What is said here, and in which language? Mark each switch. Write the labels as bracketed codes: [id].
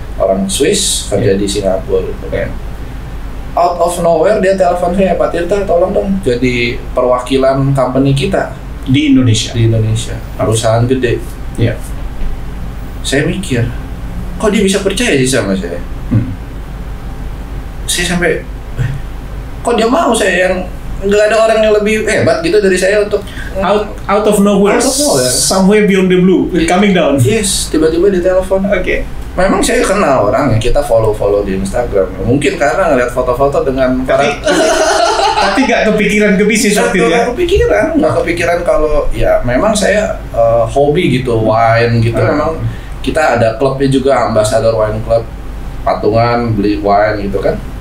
[id] Orang Swiss kerja di Singapura. Kan? [en] Out of nowhere [id] dia telepon saya, Pak Tirta, tolong dong jadi perwakilan company kita di Indonesia. Di Indonesia, perusahaan gede. Iya. Saya mikir, kok dia bisa percaya sih sama saya? Saya sampai, kok dia mau saya yang nggak ada orang yang lebih hebat gitu dari saya untuk [en] out of nowhere, somewhere beyond the blue, coming down. [id] Yes, tiba-tiba ditelepon. Oke. Memang saya kenal orang yang kita follow di Instagram. Mungkin karena ngeliat foto-foto dengan tapi nggak kepikiran ke bisnis waktu itu ya? Nggak kepikiran kalau ya memang saya hobi gitu, wine gitu. Memang kita ada klubnya juga, Ambassador Wine Club, patungan beli wine gitu kan.